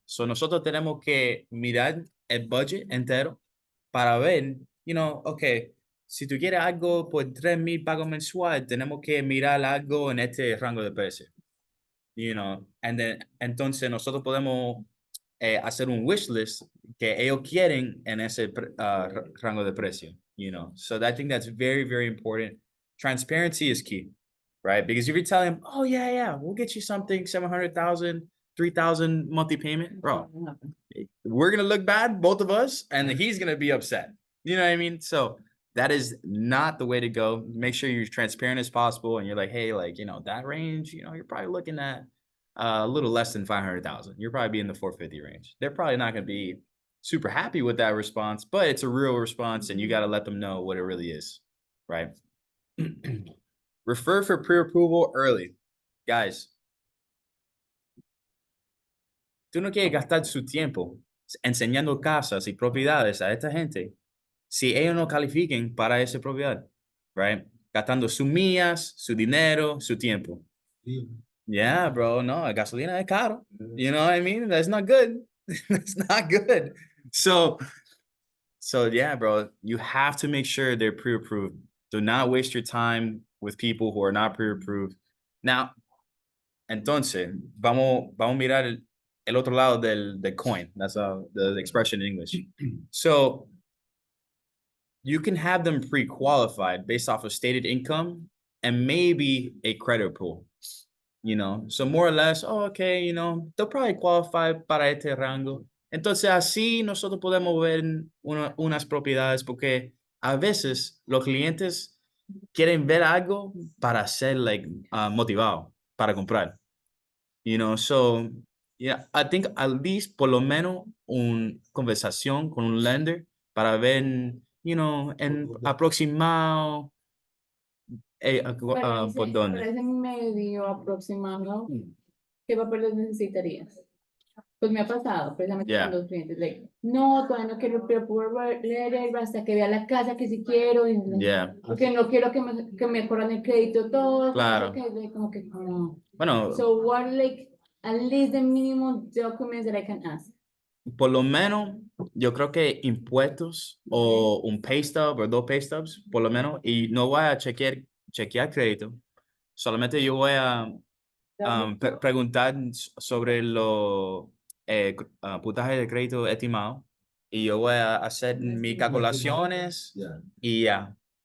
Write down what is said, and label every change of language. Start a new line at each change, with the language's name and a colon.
Spanish: So, nosotros tenemos que mirar el budget entero para ver,
English: you know, okay,
Spanish: si tú quieres algo por 3,000 pagos mensual, tenemos que mirar algo en este rango de precio. You know, entonces nosotros podemos hacer un wish list que ellos quieren en ese rango de precio,
English: you know. So I think that's very important. Transparency is key, right? Because if you're telling them, oh yeah, we'll get you something 700,000, 3,000 monthly payment, bro, we're gonna look bad, both of us, and he's gonna be upset. You know what I mean? So that is not the way to go. Make sure you're transparent as possible, and you're like, hey, like, you know, that range, you know, you're probably looking at a little less than 500,000. You're probably be in the 450 range. They're probably not gonna be super happy with that response, but it's a real response, and you got to let them know what it really is, right? Refer for pre-approval early, guys.
Spanish: Tú no quieres gastar su tiempo enseñando casas y propiedades a esta gente si ellos no califiquen para esa propiedad, right? Gastando sus millas, su dinero, su tiempo.
English: Yeah, bro,
Spanish: no, gasolina es caro.
English: You know what I mean? That's not good. That's not good. So yeah, bro, you have to make sure they're pre-approved. Do not waste your time with people who are not pre-approved.
Spanish: Now, entonces, vamos a mirar el otro lado del coin.
English: That's the expression in English. So you can have them pre-qualified based off of stated income and maybe a credit pool. You know, so more or less, oh, okay, you know, they'll probably qualify
Spanish: para este rango. Entonces, así nosotros podemos ver unas propiedades porque a veces los clientes quieren ver algo para ser like motivado para comprar. You know, so yeah,
English: I think at least
Spanish: por lo menos una conversación con un lender para ver,
English: you know,
Spanish: en aproximado por dónde. Para ese medio aproximado, ¿qué papeles necesitarías? Pues me ha pasado precisamente
English: Yeah.
Spanish: con los clientes, like, no, todavía no quiero leer hasta que vea la casa que sí quiero, y,
English: Yeah.
Spanish: porque no quiero que me corran el crédito todo, Claro. como que no. Bueno,
English: So what, like, at least the minimum documents that I can ask?
Spanish: por lo menos, yo creo que impuestos o un pay stub o 2 pay stubs, por lo menos, y no voy a chequear crédito. Solamente yo voy a preguntar sobre los puntajes de crédito estimado y yo voy a hacer mis calculaciones y ya.